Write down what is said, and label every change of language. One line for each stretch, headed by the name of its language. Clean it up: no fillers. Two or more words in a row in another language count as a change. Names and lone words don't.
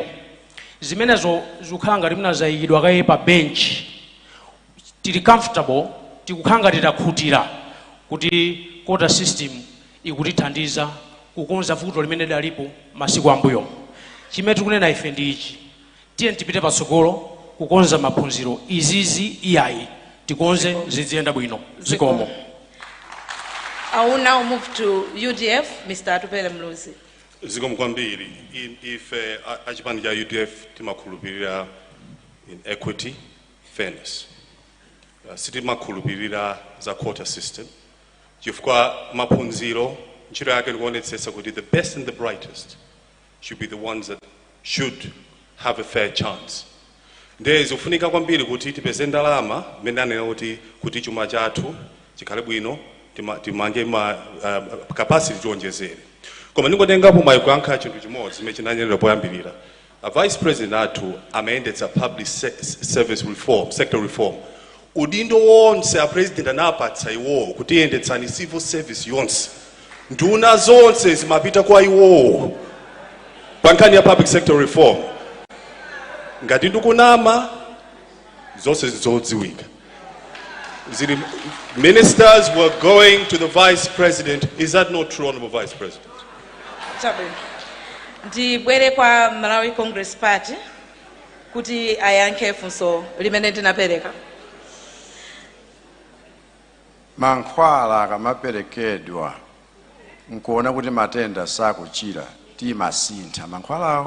Nyanja: Zimenezo zikukhala ngati muna zayikidwa kaye pa bench, tili comfortable, tikukhala ngati takhutira kuti
English: quota system
Nyanja: ikutithandiza kukonza vuto limene dalipo masiku ambuyo. Chimene tikunena ife ndi ichi, tiye tipite patsogolo kukonza maphunziro izizi iyayi tikonze ziziyenda bwino zikomo.
English: I will now move to UDF, Mr. Atupere Muluzi.
Nyanja: Zikomo kwambiri. Ife achipani cha UDF timakhulupirira
English: in equity, fairness.
Nyanja: Sitimakhulupirira za
English: quota system.
Nyanja: Chifukwa maphunziro ntchito yake ndikuonetsetsa kuti
English: the best and the brightest should be the ones that should have a fair chance.
Nyanja: Ndiye zofunika kwambiri kuti tipeze ndalama mmene anena kuti chuma chathu chikhale bwino, timange capacity tionjezere. Koma ndingotengapo mayankho chinthu chimodzi chimene chinanyenera poyambirira. A vice president athu amayendetsa
English: public service reform, sector reform.
Nyanja: Udindo wonse a president anapatsa iwo kuti yendetsani
English: civil service
Nyanja: yonse. Nduna zonse zimapita kwa iwo. Pankani ya
English: public sector reform.
Nyanja: Ngati ndikunama zonse zodziwika.
English: Ministers were going to the vice president. Is that not true, Honorable Vice President?
Nyanja: Ndibwere kwa Malawi Congress Party kuti ayankhe funso limene ndinapereka. Mankhwala akamaperekedwa nkuona kuti matenda sakuchira timasintha mankhwalawo.